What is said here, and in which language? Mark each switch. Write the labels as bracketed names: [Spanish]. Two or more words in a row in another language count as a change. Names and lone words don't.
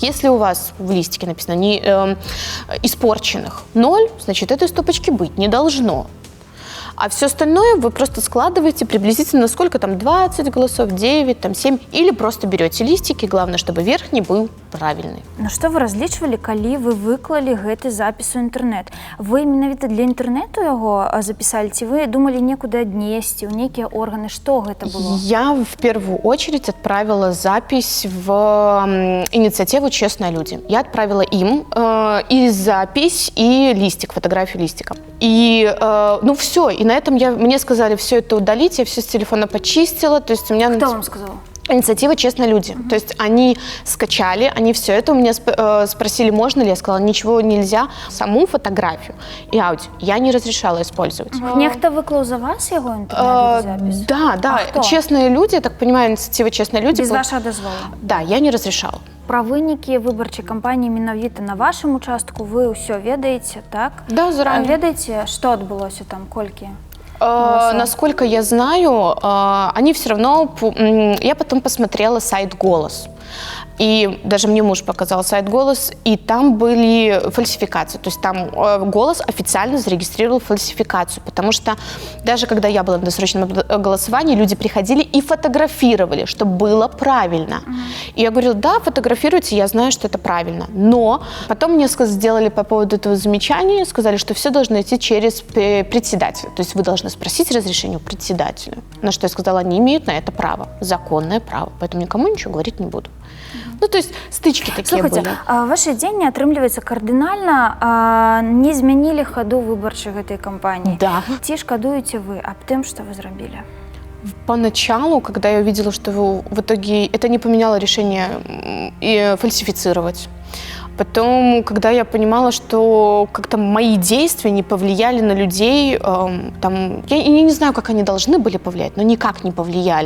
[Russian] Если у вас в листике написано испорченных 0, значит, этой стопочки быть не должно. А все остальное вы просто складываете приблизительно сколько там, 20 голосов, 9, там 7, или просто берете листики, главное, чтобы верхний был правильный. [Belarusian] На што вы разлічвалі, калі вы выклалі гэты запіс у інтэрнэт? Вы менавіта для інтэрнэту яго запісалі, ці вы думалі некуды аднесці, ў нейкія органы? Што гэта было? [Russian] Я в первую очередь отправила запись в инициативу «Честные люди». Я отправила им и запись, и листик, фотографию листика. И, все, и на этом мне сказали все это удалить, я все с телефона почистила. То есть у меня... Кто вам сказал? Инициатива «Честные люди». То есть они скачали, они все это у меня спросили, можно ли. Я сказала, ничего нельзя. Саму фотографию и аудио я не разрешала использовать. [Belarusian] Нехто выклал за вас [Russian] его интернет-запись? Да. «Честные люди», я так понимаю, инициатива «Честные люди». Без вашего дозвола? Да, я не разрешала. [Belarusian] Про вынікі выбарчай кампаніі менавіта на вашым участку вы ўсё ведаеце, так? [Russian] Да, заранее. [Belarusian] Ведаеце, што адбылося там, колькі? [Russian] Насколько я знаю, они все равно... Я потом посмотрела сайт «Голос». И даже мне муж показал сайт «Голос», и там были фальсификации. То есть там «Голос» официально зарегистрировал фальсификацию, потому что даже когда я была на досрочном голосовании, люди приходили и фотографировали, что было правильно. И я говорила, да, фотографируйте, я знаю, что это правильно. Но потом мне сделали по поводу этого замечания, сказали, что все должно идти через председателя. То есть вы должны спросить разрешение у председателя. На что я сказала, они имеют на это право, законное право. Поэтому никому ничего говорить не буду. То есть стычки такие были. [Belarusian] Слухайте, ваши дзеянні, атрымліваецца, кардынальна не змянілі хаду выбарчай гэтай кампаніі. [Russian] Да. [Belarusian] Ці шкадуеце вы аб тым, што вы зрабілі? [Russian] Поначалу, когда я увидела, что в итоге это не поменяло решение фальсифицировать. Потом, когда я понимала, что как-то мои действия не повлияли на людей, я не знаю, как они должны были повлиять, но никак не повлияли.